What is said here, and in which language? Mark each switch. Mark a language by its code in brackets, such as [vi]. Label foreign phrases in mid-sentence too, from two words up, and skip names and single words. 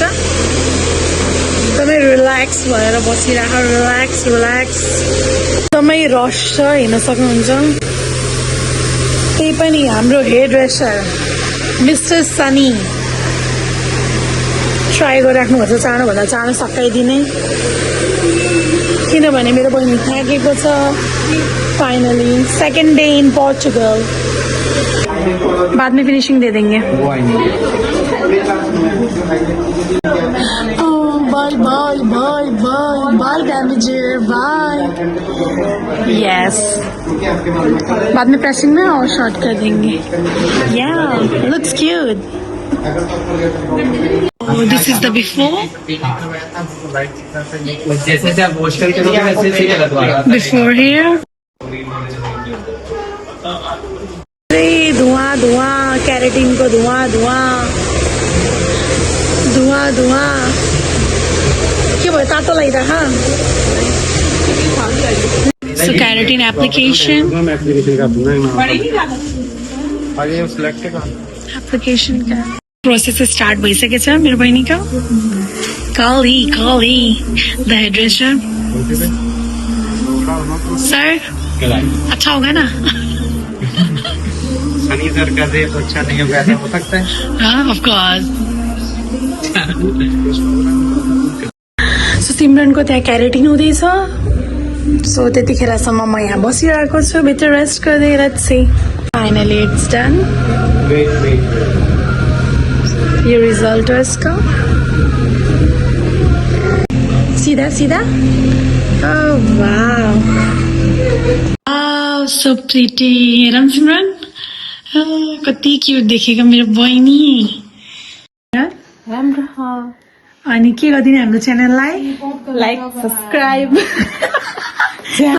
[ne] एकदमै रिल्याक्स भएर बसिरहेको, रिल्याक्स रिल्याक्स, एकदमै रस छ, हेर्न सक्नुहुन्छ। त्यही पनि हाम्रो [en] hair dresser [ne] मिस्टर सनी ट्राई गरिराख्नुपर्छ चाँडोभन्दा चाँडो सकाइदिने, किनभने मेरो बहिनी थाकेको छ। [en] finally second day in Portugal, [hi] बाद में फिनिशिंग दे देंगे। [en] bye bye bye bye bye damager bye. [hi] यस, बाद में प्रेसिंग में और शॉर्ट कर देंगे। [en] Yeah looks cute. Oh, this is the before. Before here. [hi] धुआं धुआं, कैरेटीन को धुआं धुआं धुआं धुआं। [ne] के भयो, तातो लागिरहेको? [en] So keratin application. [ne] Application का [en] process start [ne] भइसकेछ मेरो बहिनीको। [en] Kali Kali the hairdresser. [hi] सर अच्छा होगा ना? सनी सर का दे तो अच्छा नहीं होगा, ऐसा हो सकता है? हाँ, [en] of course. [ne] सो सिमरनको त्यहाँ क्यारेटिन हुँदैछ। सो त्यतिखेरसम्म म यहाँ बसिरहेको छु भित्र रेस्ट गर्दै। [en] let's see finally it's done. [hi] ये रिजल्ट हो इसका, सीधा सीधा। [en] oh wow, so pretty. [ne] हेरौँ सिमरन, कति क्युट देखेको मेरो बहिनी। राम्रो छ। अनि के गरिदिने हाम्रो च्यानललाई? [en] like subscribe.